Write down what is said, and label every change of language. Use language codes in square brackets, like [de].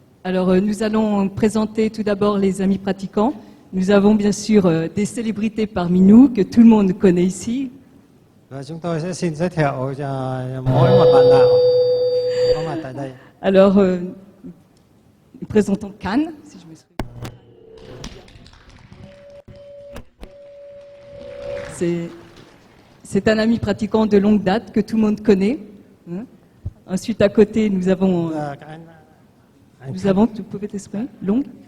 [fr] Alors, nous allons présenter tout d'abord les amis pratiquants. Nous avons bien sûr des célébrités parmi nous que tout le monde connaît ici. [vi] Và chúng tôi sẽ xin giới thiệu cho mỗi một bạn đạo có mặt tại đây. [fr] Alors, nous présentons Khan, si je me souviens. C'est un ami pratiquant de longue date que tout le monde connaît. Hein. Ensuite, à côté, nous avons, tu peux t'exprimer, Long.